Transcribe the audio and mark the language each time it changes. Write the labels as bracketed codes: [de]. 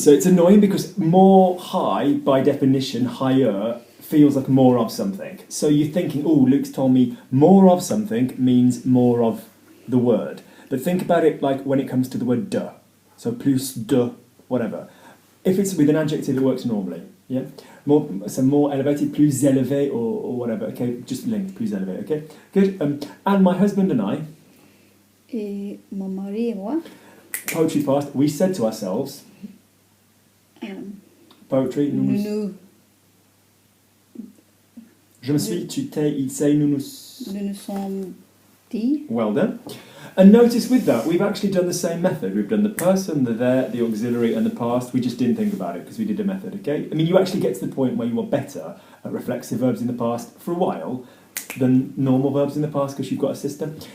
[en] So it's annoying because more high, by definition, higher feels like more of something. So you're thinking, oh, Luke's told me more of something means more of the word. But think about it like when it comes to the word de. So plus de, whatever. If it's with an adjective, it works normally. Yeah. More elevated, [fr] plus élevé [en] or whatever. Okay, just linked, [fr] plus élevé. [en] Okay, good. And my husband and I. [fr] Et mon mari et moi. [en] Poetry past. We said to ourselves. Poetry. [fr] Nous Je me suis, tu t'es, il s'est, nous sommes dit. [en] Well done. And notice with that, we've actually done the same method. We've done the person, the there, the auxiliary, and the past. We just didn't think about it because we did a method, okay? I mean, you actually get to the point where you are better at reflexive verbs in the past for a while than normal verbs in the past because you've got a system.